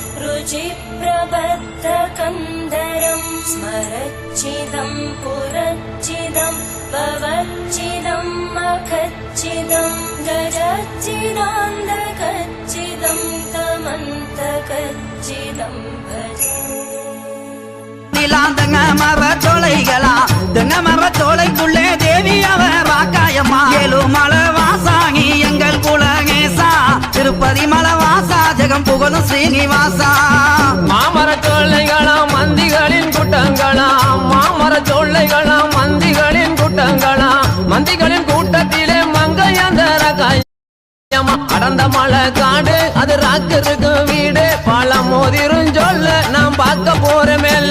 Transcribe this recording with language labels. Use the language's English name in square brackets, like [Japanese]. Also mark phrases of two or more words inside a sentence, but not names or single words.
[Sanskrit] रुचिप्रबद्धकन्दरं स्मरच्चिदं पुरच्चिदं भवच्चिदं मखच्चिदं गजच्चिदान्धकच्चिदं तमन्तकच्चिदं भजे [Tamil] தெங்க மரச்சோலைகளா தெங்க மரச்சோலைக்குள்ளே தேவி அவர் வாக்காயம்மா ஏழுமலை வாசாகி எங்கள் குலகேசா திருப்பதி மலை வாசா ஜெகம் புகழும் ஸ்ரீனிவாசா மாமரச்சோலைகளா மந்திகளின் கூட்டங்களா மாமரச்சோலைகளா மந்திகளின் கூட்டங்களா மந்திகளின் கூட்டத்திலே மங்கையந்தர அடந்த மலை காடு அது ராக்கு வீடு பழம் மோதிரும் சொல்ல நாம் பார்க்க போற மேல